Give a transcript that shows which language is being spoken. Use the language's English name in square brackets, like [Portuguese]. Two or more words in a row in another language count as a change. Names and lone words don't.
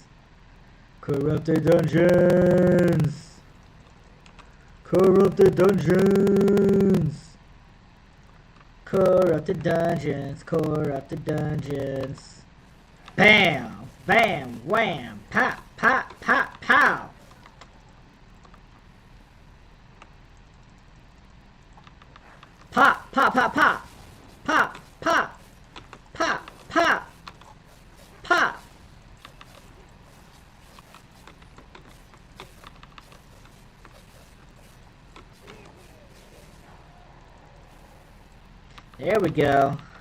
[English] Corrupted dungeons. Corrupted dungeons. Corrupted dungeons. Corrupted dungeons. Bam! Bam! Wham! Pop! Pop! Pop! Pow! Pop! Pop! Pop! Pop! Pop! Pop! Pop! Pop! Pop! There we go.